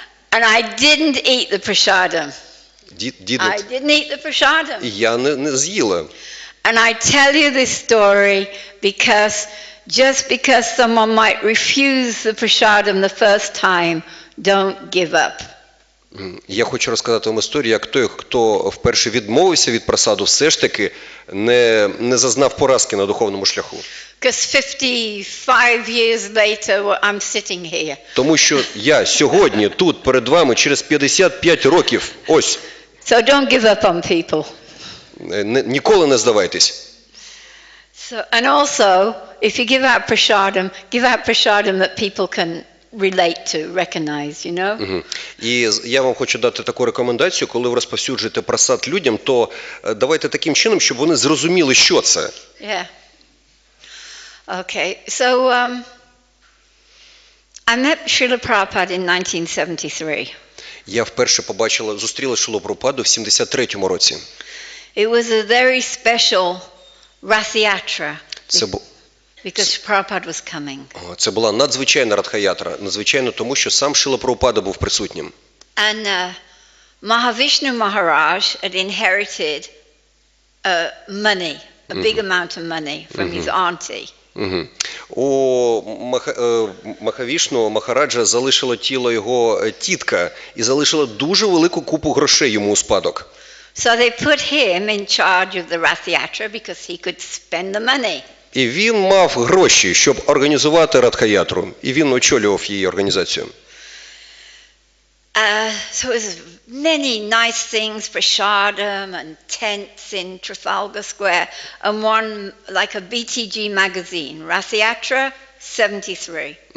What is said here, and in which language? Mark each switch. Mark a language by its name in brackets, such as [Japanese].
[English] And I didn't eat the prasadam. I didn't eat the prasadam. [Ukrainian] І я не з'їла. [English] And I tell you this story because just because someone might refuse the prasadam the first time, don't give up. [Ukrainian] Я хочу розказати вам історію, як той, хто вперше відмовився від просаду, все ж таки не зазнав поразки на духовному шляху. [English] Because 55 years later, I'm sitting here. [Ukrainian] Тому що я сьогодні тут перед вами через 55 років. Ось. [English] So don't give up on people. [Ukrainian] Ніколи не здавайтесь. [English] And also, if you give out prasadam that people can relate to, recognize, you know? [Ukrainian] І я вам хочу дати таку рекомендацію, коли ви розповсюджуєте просад людям, то давайте таким чином, щоб вони зрозуміли, що це. [English] Yeah. Okay, so I met Srila Prabhupada in 1973. [Ukrainian] Я вперше зустріла Шрилу Прабхупаду в 73-му році. [English] It was a very special Rath Yatra because Prabhupada was coming. [Ukrainian] Це була надзвичайна Радха-ятра, надзвичайно тому, що сам Шрила Прабхупада був присутнім. [English] And Mahavishnu Maharaj had inherited money, a big amount of money from his auntie. [Ukrainian] У Махавішну Махараджа залишило тіло його тітка і залишила дуже велику купу грошей йому у спадок. [English] So they put him in charge of the Rath Yatra because he could spend the money. [Ukrainian] І він мав гроші, щоб організувати Радха-ятру, і він очолював її організацію. [English] So it was many nice things, prasadam and tents in Trafalgar Square, and one like a BTG magazine, Rath Yatra 73.